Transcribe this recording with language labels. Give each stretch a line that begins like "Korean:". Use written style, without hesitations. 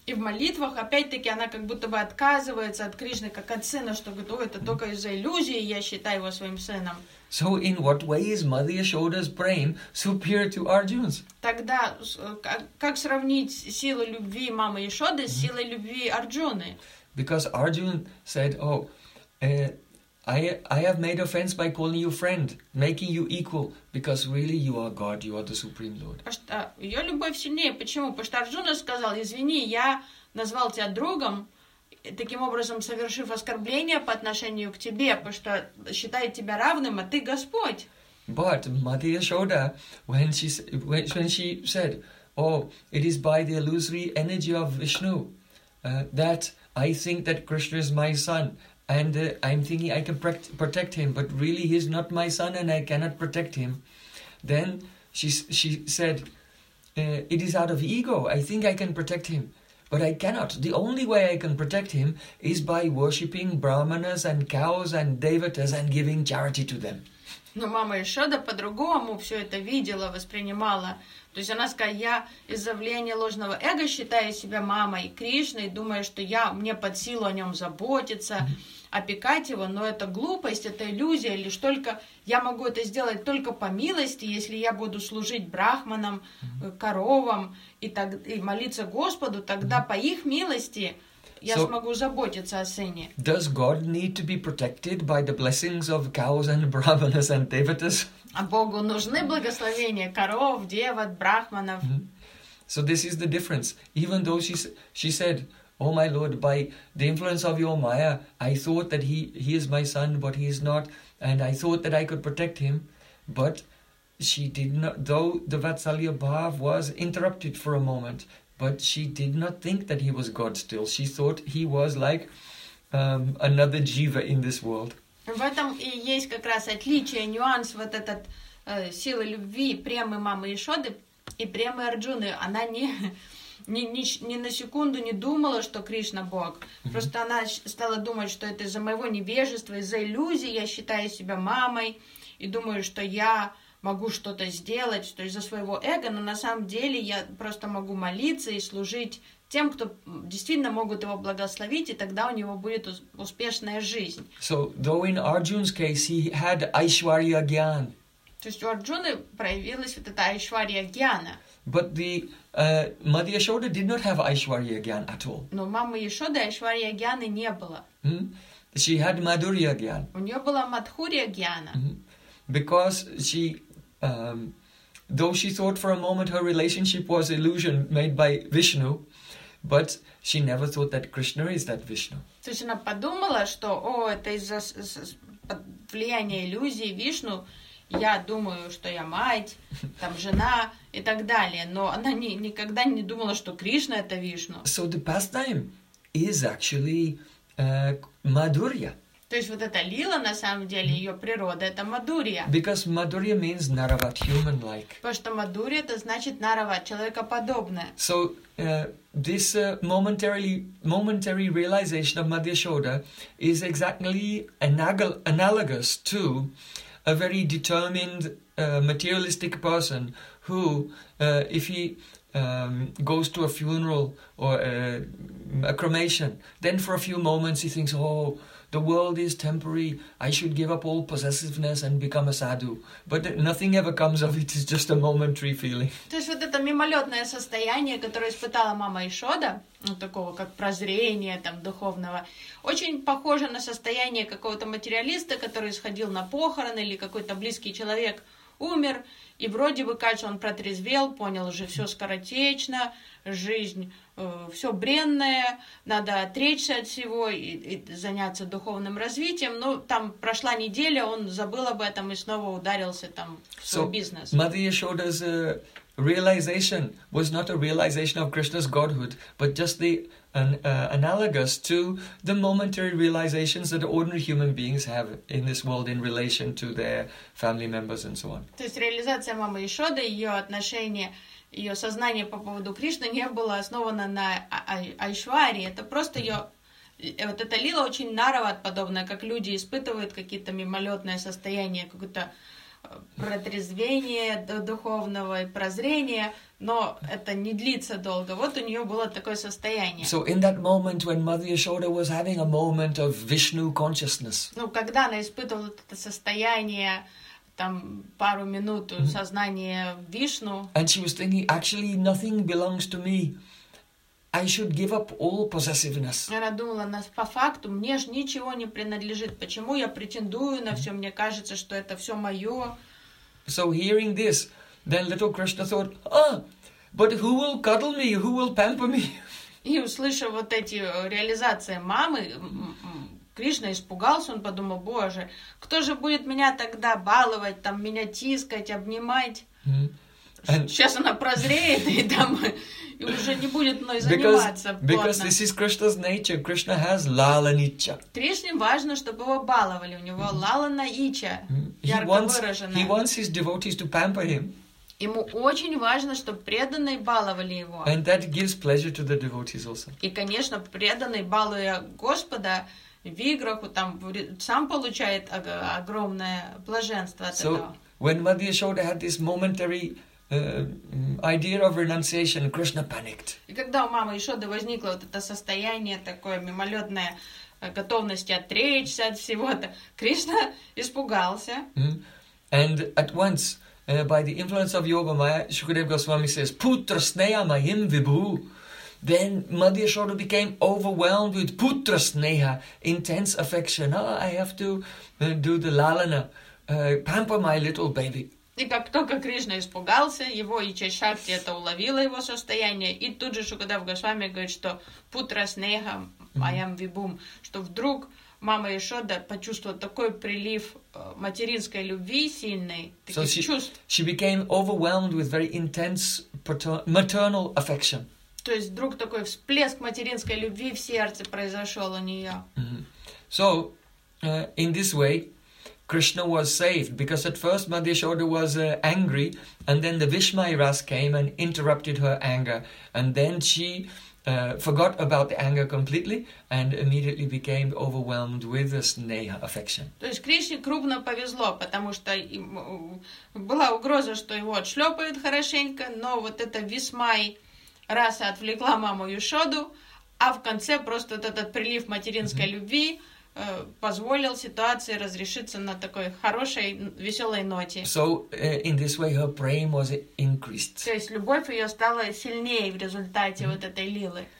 Russian: И в молитвах опять-таки она как будто бы отказывается от Кришны как от сына, что говорит, "Ой, это только из-за иллюзии я считаю его своим сыном."
English: So in what way is Mother Yashoda's prem superior to Arjuna's?
Russian: Тогда как сравнить силу любви мамы Ишоды с силой любви Арджуны?
English: Because Arjuna said, "Oh, I have made offense by calling you friend, making you equal, because really you are God, you are the Supreme Lord.
Russian: Ее любовь сильнее. Почему? Потому что Арджуна сказал, извини, я назвал тебя другом, таким образом совершив оскорбление по отношению к тебе, потому что считает тебя равным, а ты Господь.
English: But Mother Yashoda, when she said, oh, it is by the illusory energy of Vishnu that I think that Krishna is my son, and I'm thinking I can protect him, but really he is not my son and I cannot protect him. Then she said, it is out of ego, I think I can protect him, but I cannot. The only way I can protect him is by worshipping brahmanas and cows and devatas and giving charity to them.
Russian: Но мама Ишода по-другому все это видела, воспринимала. То есть она сказала, я из-за влияния ложного эго считаю себя мамой Кришны, и думаю, что я мне под силу о нем заботиться, опекать его, но это глупость, это иллюзия, лишь только я могу это сделать только по милости, если я буду служить брахманам, коровам и молиться Господу, тогда по их милости я смогу заботиться о сыне.
English: Does God need to be protected by the blessings of cows and brahmanas and devatas?
Russian: А Богу нужны благословения коров, деват, брахманов.
English: So this is the difference. Even though she said, oh my Lord, by the influence of your Maya, I thought that he is my son, but he is not, and I thought that I could protect him, but she did not, though the Vatsalya Bhav was interrupted for a moment, but she did not think that he was God still. She thought he was like another jiva in this world.
Russian: В этом и есть как раз отличие, нюанс вот этот силы любви премы мамы Ишоды и премы Арджуны. Она не на секунду не думала, что Кришна Бог. Просто она стала думать, что это из-за моего невежества, из-за иллюзии я считаю себя мамой и думаю, что я могу что-то сделать, то есть за своего эго, но на самом деле я просто могу молиться и служить тем, кто действительно могут его благословить, и тогда у него будет успешная жизнь.
English: So, though in Arjuna's case he had Aishwarya Gyan.
Russian: То есть у Арджуны проявилась вот эта Aishwarya Gyana.
English: But the Mother Yashoda did not have Aishwarya Gyan at all.
Russian: Но мама Яшоды Aishwarya Gyana не было.
English: She had Madhurya Gyan.
Russian: У нее была Madhurya Gyana.
English: Because she, though she thought for a moment her relationship was illusion made by Vishnu, but she never thought that Krishna is that Vishnu.
Russian: То есть она подумала, что, о, это из-за влияния иллюзии Вишну, я думаю, что я мать, там жена и так далее, но она никогда не думала, что Кришна это Вишну.
English: So the pastime is actually Madhurya.
Russian: То есть вот эта лила, на самом деле, ее природа, это мадурья.
English: Because madurya means naravat, human-like.
Russian: Потому что мадурья, это значит нарават, человекоподобное.
English: So, this momentary realization of Madhya Shoda is exactly analogous to a very determined materialistic person who, if he goes to a funeral or a cremation, then for a few moments he thinks, oh, the world is temporary. I should give up all possessiveness and become a sadhu. But nothing ever comes of it. It's just a momentary feeling.
Russian: То есть вот это мимолетное состояние, которое испытала мама Ишода, ну, такого как прозрение там духовного, очень похоже на состояние какого-то материалиста, который сходил на похороны или какой-то близкий человек умер, и вроде бы кажется, он протрезвел, понял, уже все скоротечно, жизнь все бренное, надо отречься от всего и заняться духовным развитием. Но там прошла неделя, он забыл об этом и снова ударился там в свой бизнес.
English: Mother Yashoda's realization was not a realization of Krishna's godhood, but just the analogous to the momentary realizations that ordinary human beings have in this world in relation to their family members and so on.
Russian: То есть реализация мамы Ишоды, ее отношение, ее сознание по поводу Кришны не было основано на Айшваре. Это просто ее вот эта лила очень нарават подобная, как люди испытывают какие-то мимолетное состояние, какое-то протрезвение духовного и прозрение, но это не длится долго. Вот у нее было такое состояние.
English: So in that moment when Mother Yashoda was having a moment of Vishnu consciousness.
Russian: Ну, когда она испытывала это состояние там пару минут сознания Вишну.
English: And she was thinking, actually nothing belongs to me. I should give up all possessiveness.
Russian: Она думала, по факту, мне же ничего не принадлежит. Почему я претендую на все? Мне кажется, что это все мое.
English: So hearing this, then little Krishna thought, oh, but who will cuddle me? Who will pamper me?
Russian: И услышав вот эти реализации мамы, Кришна испугался, он подумал, боже, кто же будет меня тогда баловать, там, меня тискать, обнимать? Сейчас она прозреет и там и уже не будет мной заниматься.
English: Because this is Krishna's nature. Krishna has lala nitya.
Russian: Кришне важно, чтобы его баловали. У него лала наича, ярко выраженная.
English: He wants his devotees to pamper him.
Russian: Ему очень важно, чтобы преданные баловали его.
English: And that gives pleasure to the devotees also.
Russian: И, конечно, преданный, балуя Господа, виграху, там сам получает огромное блаженство от этого.
English: When Madhya Yashoda had this momentary idea of renunciation, Krishna panicked.
Russian: И когда у мамы Ишоды возникло вот это состояние такое мимолетное готовности отречься от всего-то, Кришна испугался.
English: And at once, by the influence of Yoga Maya, Shukadeva Goswami says,
Sanskrit: "Putra sneha mahim vibhu."
English: Then Madhya Yashoda became overwhelmed with putra sneha, intense affection. Oh, I have to do the lalana. Pamper my little baby.
Russian: И как только Кришна испугался, его ичашакти это уловило его состояние, и тут же Шукадев Госвами говорит, что
Sanskrit: путра снега моям вибум,
Russian: что вдруг мама Ишода почувствовала такой прилив материнской любви сильной, таких чувств.
English: She became overwhelmed with very intense maternal affection.
Russian: То есть вдруг такой всплеск материнской любви в сердце произошел у нее.
English: So, in this way, Krishna was saved, because at first Madhya Yashoda was angry, and then the Vishmai Ras came and interrupted her anger, and then she forgot about the anger completely and immediately became overwhelmed with the sneha affection.
Russian: То есть Кришне крупно повезло, потому что была угроза, что его отшлепают хорошенько, но вот эта Вишмай Раса отвлекла маму Яшоду, а в конце просто вот этот прилив материнской любви позволил ситуации разрешиться на такой хорошей, веселой ноте.
English: So, in this way her prema was increased.
Russian: То есть любовь ее стала сильнее в результате вот этой лилы.